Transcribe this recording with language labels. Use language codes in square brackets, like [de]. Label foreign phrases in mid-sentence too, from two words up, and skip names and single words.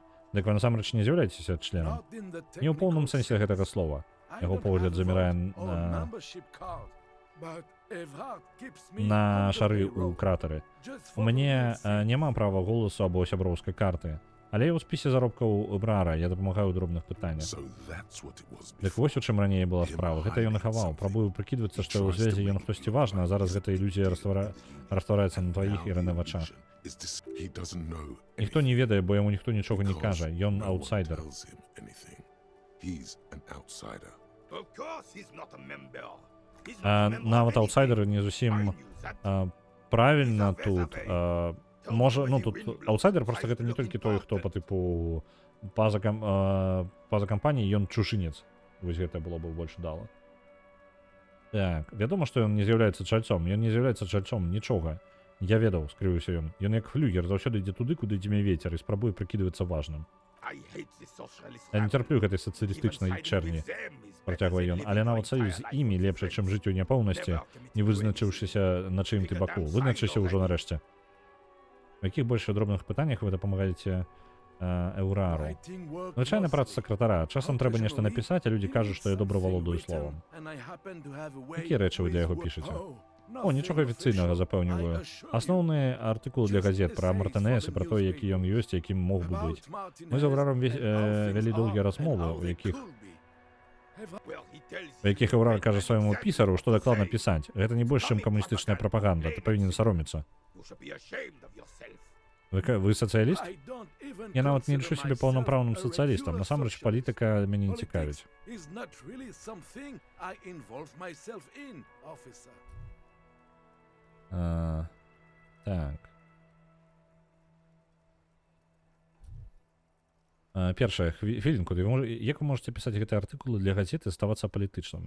[be] Дык вы насамрэч не з'яўляецеся членам? Не ў поўным сэнсе гэтага слова. Яго погляд замірае на шары ў кратары. У мяне няма права голасу або сяброўскай карты. Але я ў спісе заробкаў брара, я дапамагаю ў дробных пытаннях. [en] So that's what it was [be] Дык [en] before. [be] вось у чым раней была справа. Гэта ён і хаваў. Прабую прыкідвацца, што ў звязе ён хтосьці важны, а зараз гэта ілюзія раствараецца на тваіх і Рэнэ вачах. [en] Is this, he doesn't know [be] Ніхто не ведае, бо яму ніхто нічога не [en] because [be] кажа. Ён [en] no one [be] аутсайдер. [en] tells him anything. He's an outsider. Of course he's not a member. He's [be] А [en] not a member [be] нават [en] of [be] аутсайдер [en] anything. [be] не [en] I [be] зусім [en] knew that. [be] правільна тут. Можа, ну тут аутсайдер просто гэта не толькі той, хто па тыпу па-за кампаніяй ён чужынец. Вось гэта было б больш удала. Так, вядома, што ён не з'яўляецца чальцом. Ён не з'яўляецца чальцом нічога. Я ведаў, скрыўся ён. Ён як флюгер заўсёды ідзе туды, куды дзьме вецер і спрабуе прыкідвацца важным. [en] I hate the socialist [be] Я не [en] family. [be] цярплю гэтай [en] Even [be] сацыялістычнай [en] siding [be] чэрні, [en] with them is better [be] працягвае [en] than [be] ён, [en] living [be] але [en] my [be] нават саюз з [en] entire [be] імі [en] life [be] лепшы, [en] with [be] чым жыць у [en] friends. [be] няпоўнасці, [en] Never commit [be] не [en] to [be] вызначыўшыся, на чым ты баку. Вызначыся ўжо нарэшце. У якіх больш дробных пытаннях вы дапамагаеце Эўрару? Звычайна праца сакратара. Часам трэба нешта напісаць, а людзі кажуць, што я добра валодаю словам. Якія рэчы вы для яго пішаце? О, нічога афіцыйнага, запэўніваю. Асноўныя артыкулы для газет пра Мартынэс і пра тое, які ён ёсць, якім мог бы быць. Мы з Эўраром вялі доўгія размовы, у якіх Эўрар кажа свайму пісару, што дакладна пісаць. Гэта не больш, чым камуністычная прапаганда, ты павінен саромецца. [en] You should be ashamed of yourself. [be] Вы сацыяліст? Я нават не лічу сябе паўнапраўным сацыялістам. Насамрэч, палітыка мяне не цікавіць. Так. Першае, хвілінку, як вы можаце пісаць гэтыя артыкулы для газеты, ставацца палітычным?